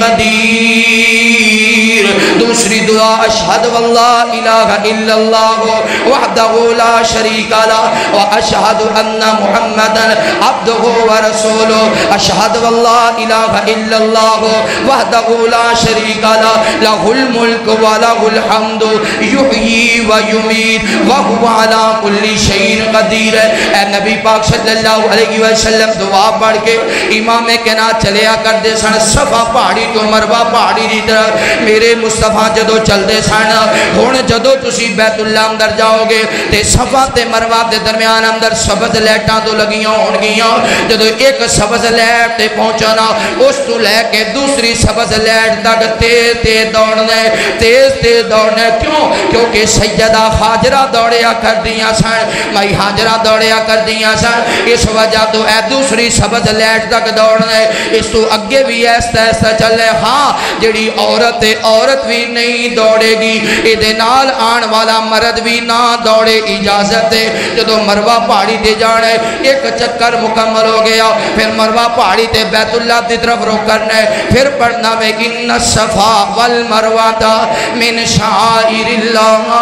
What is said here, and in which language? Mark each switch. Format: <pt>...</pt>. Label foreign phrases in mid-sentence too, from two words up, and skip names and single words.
<ar>قدیر</ar> <ur>دوسری دعا</ur> <ar>اشہد واللہ الہ الا اللہ وحدہ لا شریک لہ واشہد ان محمدا عبدہ ورسولہ اشہد واللہ الہ الا اللہ وحدہ لا شریک لہ لہ الملک ولہ الحمد یحیی و یمیت وہو علی کل شیء قدیر</ar> <pa>اے نبی پاک</pa> <ar>صلی اللہ علیہ وسلم</ar> <pa>دعا پڑھ کے امام کائنات چلیا کر دے سن صفا پہاڑی تو مروہ پہاڑی دی طرف میرے مصطفیٰ جدو چل دے سن ہن جدو تسی بیت اللہ اندر جاؤ گے تے صفا تے مروہ دے درمیان اندر سبز لائٹاں تو لگیاں ہون گیاں جدو ایک سبز لائٹ تے پہنچنا اس تو لے کے دوسری سبز لائٹ تک تیز تیز دوڑنے کیوں کیونکہ سیدہ حاجرہ دوڑیا کر دیا سن مائی حاجرہ دوڑیا کر دیا سن اس وجہ تو اے دوسری سبز لائٹ تک دوڑنے اس تو اگے بھی ایسا ایسا چلے ہاں جڑی عورت بھی نہیں دوڑے گی ادھے نال آن والا مرد بھی نہ دوڑے اجازت ہے جدو مروہ پہاڑی تے جانے ایک چکر مکمل ہو گیا پھر مروہ پہاڑی تے بیت اللہ دی طرف رخ کرنے پھر پڑھنا میں</pa> <ar>ان الصفا والمروہ من شعائر اللہ</ar>